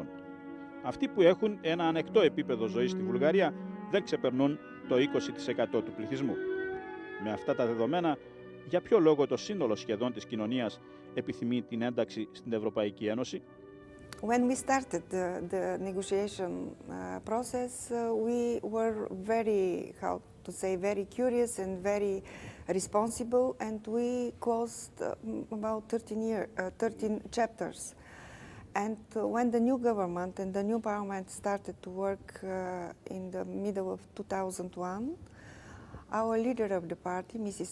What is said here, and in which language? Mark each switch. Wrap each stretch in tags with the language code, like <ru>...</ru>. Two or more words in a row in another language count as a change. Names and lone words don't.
<el>Αυτοί που έχουν ένα ανεκτό επίπεδο ζωής στη Βουλγαρία δεν ξεπερνούν το 20% του πληθυσμού. Με αυτά τα δεδομένα, για ποιο λόγο το σύνολο σχεδόν της κοινωνίας επιθυμεί την ένταξη στην Ευρωπαϊκή Ένωση?</el> <en>When we started the negotiation process, we were very curious and very responsible, and we closed about 13 chapters. And when the new government and the new parliament started to work in the middle of 2001, our leader of the party, Mrs.</en>